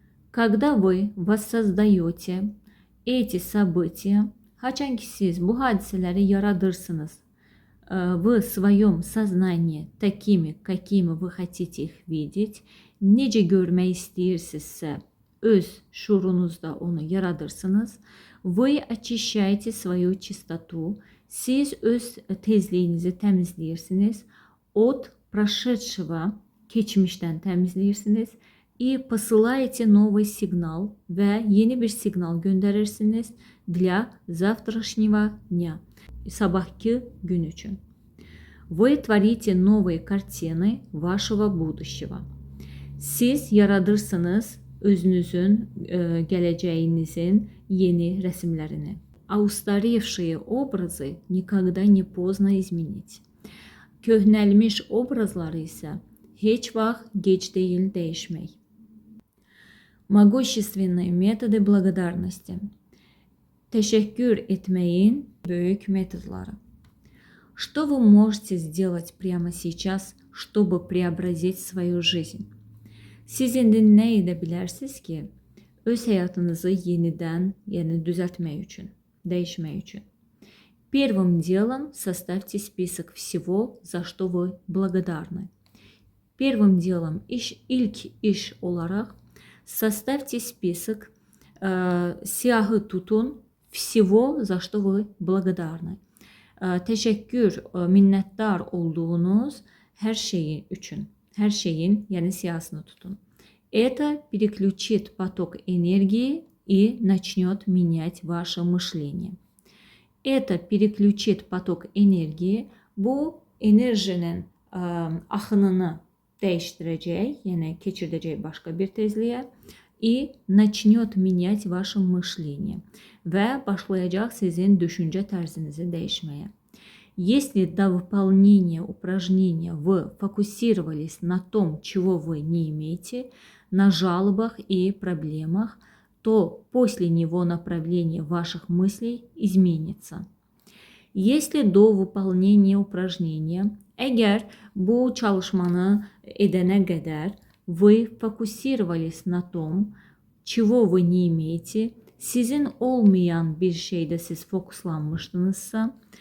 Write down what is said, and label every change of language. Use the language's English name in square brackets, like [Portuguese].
[Russian] Когда вы воссоздаете эти события, [Azerbaijani] haçanki siz bu hadiseləri yaradırsınız [Russian] в своем сознании такими, какими вы хотите их видеть, [Azerbaijani] necə görmək istəyirsinizsə, öz şuurunuzda onu yaradırsınız. [Russian] Вы очищаете свою чистоту, [Azerbaijani] siz öz tezliyinizi təmizləyirsiniz, [Russian] от прошедшего, [Azerbaijani] keçmişdən təmizləyirsiniz [Russian] и посылаете новый сигнал [Azerbaijani] və yeni bir siqnal göndərirsiniz [Russian] для завтрашнего дня, [Azerbaijani] sabahki gün üçün. [Russian] Вы творите новые картины вашего будущего. [Azerbaijani] Siz yaradırsınız özünüzün, gələcəyinizin yeni rəsmlərini. [Russian] А устаревшие образы никогда не поздно изменить. [Azerbaijani] Köhnəlmiş obrazları isə heç vaxt gec deyil dəyişmək. [Russian] Могущественные методы благодарности. [Azerbaijani] Teşekkür etməyin böyük metodları. [Russian] Что вы можете сделать прямо сейчас, чтобы преобразить свою жизнь? [Azerbaijani] Siz indi nə edə bilərsiniz ki, öz həyatınızı yenidən, düzəltmək üçün, dəyişmək üçün? [Russian] Первым делом составьте список всего, за что вы благодарны. Первым делом, [Azerbaijani] ilk iş olarak [Russian] составьте список, [Azerbaijani] siyahı tutun [Russian] всего, за что вы благодарны. [Azerbaijani] Teşekkür, minnətdar olduğunuz hər şeyin üçün. Hər şeyin, siyahısını tutun. [Russian] Это переключит поток энергии и начнет менять ваше мышление. Это переключит поток энергии. [Azerbaijani] Bu enerjinin axınını dəyişdirəcək, keçirdəcək başqa bir tezliyə. [Russian] И начнет менять ваше мышление. [Azerbaijani] Və başlayacaq sizin düşüncə tərzinizi dəyişməyə. [Russian] Если до выполнения упражнения вы фокусировались на том, чего вы не имеете, на жалобах и проблемах, то после него направление ваших мыслей изменится. Если до выполнения упражнения, [Azerbaijani] əgər bu çalışmanı edənə qədər [Russian] вы фокусировались на том, чего вы не имеете, [Azerbaijani] sizin olmayan bir şeydə siz fokuslanmışdınızsa,